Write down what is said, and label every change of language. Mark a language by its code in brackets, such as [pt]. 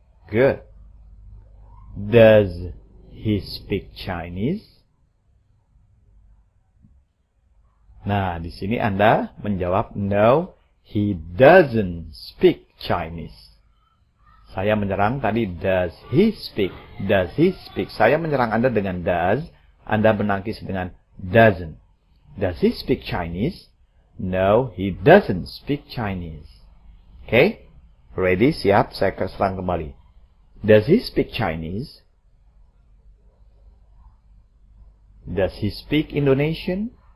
[en] Good. Does he speak Chinese? [id] Nah, di sini Anda menjawab, [en] no, he doesn't speak Chinese. [id] Saya menyerang tadi, [en] does he speak? Does he speak? [id] Saya menyerang Anda dengan does, Anda menangkis dengan doesn't. [en] Does he speak Chinese? No, he doesn't speak Chinese. Okay? Ready? [id] Siap? Saya serang kembali. [en] Does he speak Chinese? Does he speak Indonesian?